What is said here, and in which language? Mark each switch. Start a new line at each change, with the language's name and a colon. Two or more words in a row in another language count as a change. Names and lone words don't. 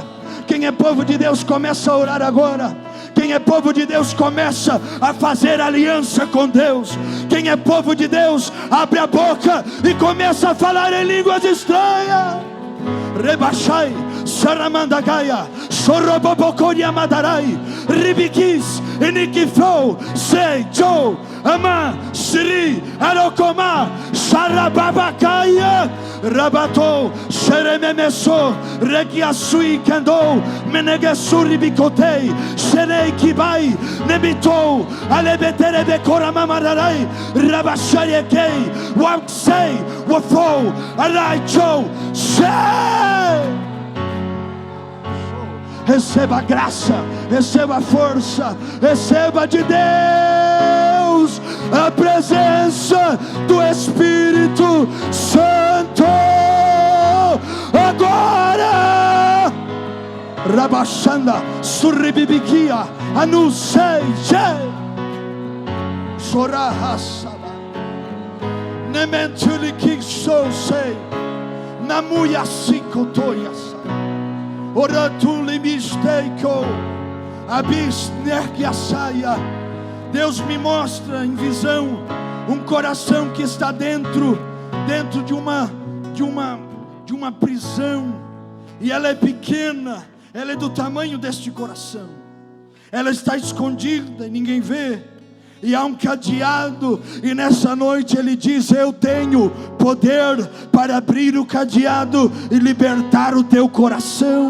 Portuguese: Quem é povo de Deus, começa a orar agora. Quem é povo de Deus, começa a fazer aliança com Deus. Quem é povo de Deus, abre a boca e começa a falar em línguas estranhas. Rebachai, Saramandagaia, Chorobobocoria Madarai, Ribikis, Inikifou, Sei, Joe, Ama, Siri, Arokoma, Sarababacaia, Rabatou, Xerememesso, Regiasui Kandou, Menegasuri Bicotei, Xerei Kibai, Nemitou, Alebeterebe Koramamararai, Rabachaiekei, Waksei, Wafou, Araichou, Sei. Receba a graça, receba a força, receba de Deus a presença do Espírito Santo. Agora, Rabachanda, Surribibikia, Anusei, Chorahasaba, Nementulikik Sosei, Namuya Sikotoyas. Oratuli misteiko, abis nergiasaia. Deus me mostra em visão um coração que está dentro de uma prisão, e ela é pequena, ela é do tamanho deste coração. Ela está escondida e ninguém vê. E há um cadeado, e nessa noite ele diz: eu tenho poder para abrir o cadeado e libertar o teu coração.